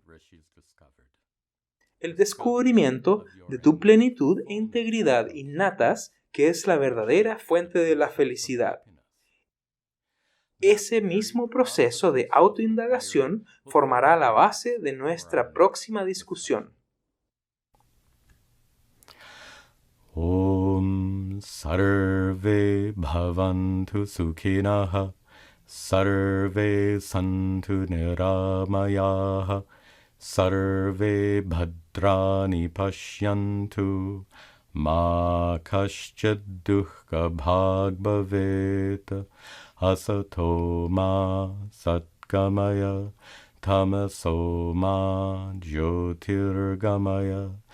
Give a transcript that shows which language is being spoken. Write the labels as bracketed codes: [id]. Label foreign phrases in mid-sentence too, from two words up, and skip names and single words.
[es] El descubrimiento de tu plenitud e integridad innatas, que es la verdadera fuente de la felicidad. Ese mismo proceso de autoindagación formará la base de nuestra próxima discusión. [sa] ॐ सर्वे भवन्तु सुखिनः सर्वे सन्तु निरामयाः सर्वे भद्राणि पश्यन्तु मा कश्चिद् दुःख भाग् भवेत् असतो मा सद्गमय तमसो मा ज्योतिर्गमय